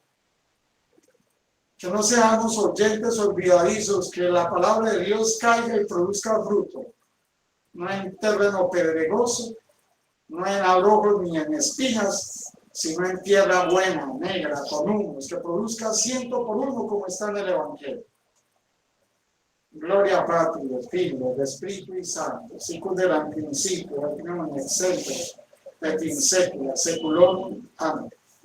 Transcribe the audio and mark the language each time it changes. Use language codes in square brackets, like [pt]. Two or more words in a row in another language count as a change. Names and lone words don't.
[es] Que no seamos oyentes olvidadizos, que la palabra de Dios caiga y produzca fruto, no en terreno pedregoso, no en abrojos ni en espinas, sino en tierra buena, negra, con humos, que produzca 100 por 1 como está en el Evangelio. [la] Gloria a Patri, del Figlio, del Espíritu y Santo, sicut erat in principio, et nunc et semper, et in saecula saeculorum. [es] Amén.